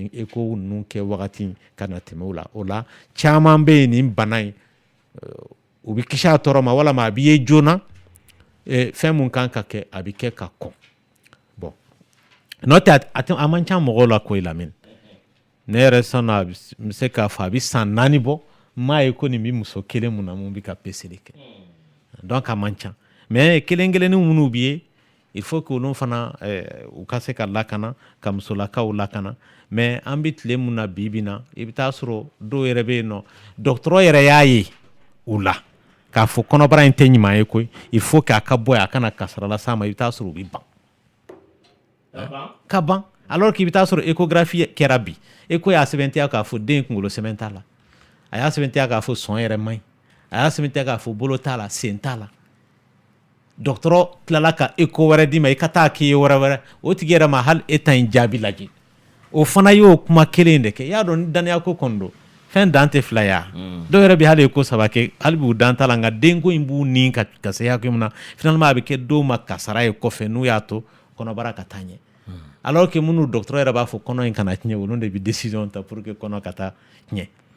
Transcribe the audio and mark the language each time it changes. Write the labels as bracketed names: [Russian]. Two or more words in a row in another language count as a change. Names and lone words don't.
[Bambara] nin écho ninnu kɛ wagati ka na tɛmɛ o la caman bɛ yen nin bana in u bɛ kisi a tɔɔrɔ ma walama a b'i ye joona fɛn mun kan ka kɛ a bɛ kɛ ka kɔn bon n'o tɛ a man ca mɔgɔw la koyi lamɛn ne yɛrɛ sɔnna n bɛ se k'a fɔ a bɛ san 4 bɔ n m'a ye ko nin bɛ muso kelen mun na mun bɛ ka peseli kɛ donc a man ca mais kelen kelennin minnu bɛ yen [French] il faut que [Bambara] olu fana u ka se ka lakana ka musolakaw lakana mais an bɛ tile mun na bi bi na i bɛ taa sɔrɔ dɔw yɛrɛ bɛ yen nɔ dɔgɔtɔrɔ yɛrɛ y'a ye u la k'a fɔ kɔnɔbara in tɛ ɲuman ye koyi [French] il faut que [Bambara] a ka bɔ yen a kana kasara las'a ma i bɛ taa sɔrɔ u bɛ ban ka ban [French] alors que [Bambara] i bɛ taa sɔrɔ échographie kɛra bi écho y'a sɛbɛntiya k'a fɔ den kunkolo sɛmɛn t'a la a y'a sɛbɛntiya k'a fɔ sɔn yɛrɛ man ɲi a y'a sɛbɛntiya k'a fɔ bolo t'a la sen t'a la dɔgɔtɔrɔ tilala ka écho wɛrɛ d'i ma i ka taa k'i ye wɛrɛ o tigi yɛrɛ ma hali e ta in jaabi lajɛ o fana y'o kuma kelen de kɛ i y'a dɔn ni danaya ko kɔni don fɛn dan tɛ fila ya dɔw yɛrɛ bɛ hali écho 3 kɛ hali b'u dan ta la nka denko in b'u ni ka se hakɛ min na finalement a bɛ kɛ dɔw ma kasara ye kɔfɛ n'u y'a to kɔnɔbara ka taa ɲɛ [French] alors que [Bambara] minnu dɔgɔtɔrɔ yɛrɛ b'a fɔ kɔnɔ in kana tiɲɛ olu de bɛ décision ta [French] pour que [Bambara] kɔnɔ ka taa ɲɛ